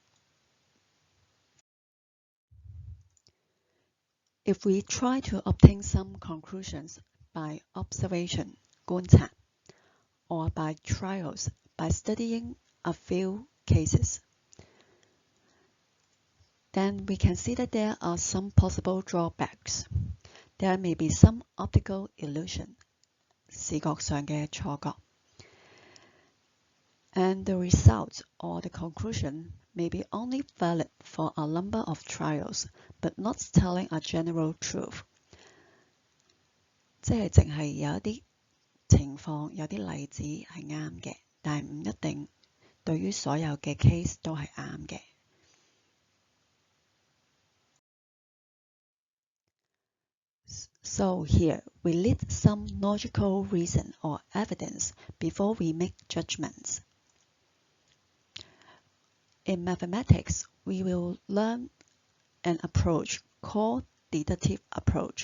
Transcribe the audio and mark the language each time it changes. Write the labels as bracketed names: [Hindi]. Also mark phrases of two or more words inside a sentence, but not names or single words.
[English] If we try to obtain some conclusions by observation, [Cantonese] 觀察, [English] or by trials, by studying a few cases, then we can see that there are some possible drawbacks. There may be some optical illusion, [Cantonese] 視覺上嘅錯覺, [English] and the result or the conclusion may be only valid for a number of trials, but not telling a general truth. [Cantonese] 即係淨係有一啲情況、有啲例子係啱嘅，但係唔一定對於所有嘅 case 都係啱嘅。 [English] So here we list some logical reason or evidence before we make judgments. In mathematics, we will learn an approach called deductive approach.